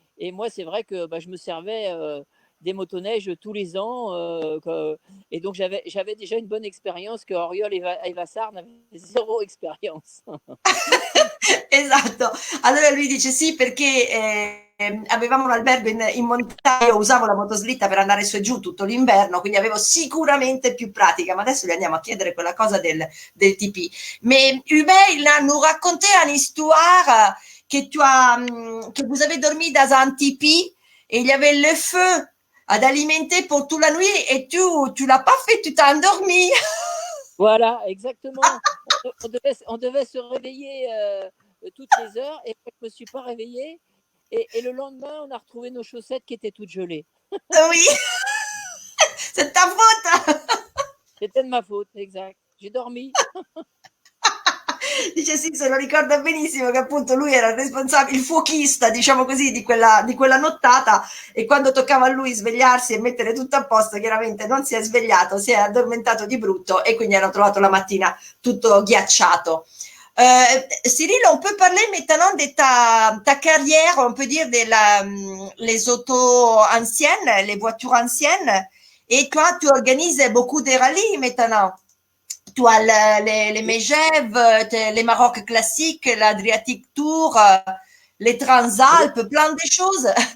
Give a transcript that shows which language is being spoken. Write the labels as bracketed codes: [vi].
[fr] Et moi, c'est vrai que bah, je me servais des motoneiges tous les ans. Et donc, j'avais déjà une bonne expérience que Oriol et Vassar n'avaient zéro expérience. [it] Esatto. Allora lui dice sì perché avevamo un albergo in montagna, io usavo la motoslitta per andare su e giù tutto l'inverno, quindi avevo sicuramente più pratica, ma adesso gli andiamo a chiedere quella cosa del TP. [fr] Mais Hubert, il a nous raconté une histoire que vous avez dormi dans un tipi et il y avait le feu à alimenter pour toute la nuit et tu l'as pas fait, tu t'es endormi. Voilà, exactement. On devait se réveiller toutes les heures et moi, je ne me suis pas réveillée. Et le lendemain, on a retrouvé nos chaussettes qui étaient toutes gelées. Oui, c'est ta faute. C'était de ma faute, exact. J'ai dormi. [it] Dice sì, se lo ricorda benissimo che appunto lui era il responsabile, il fuochista, diciamo così, di quella nottata e quando toccava a lui svegliarsi e mettere tutto a posto, chiaramente non si è svegliato, si è addormentato di brutto e quindi hanno trovato la mattina tutto ghiacciato. [fr] Cyril, on peut parler maintenant de ta carrière, on peut dire les autos anciennes, les voitures anciennes. Et toi, tu organises beaucoup de rallyes maintenant. Tu as les Megève, les Maroc classiques, l'Adriatic Tour, les Transalpes, plein de choses.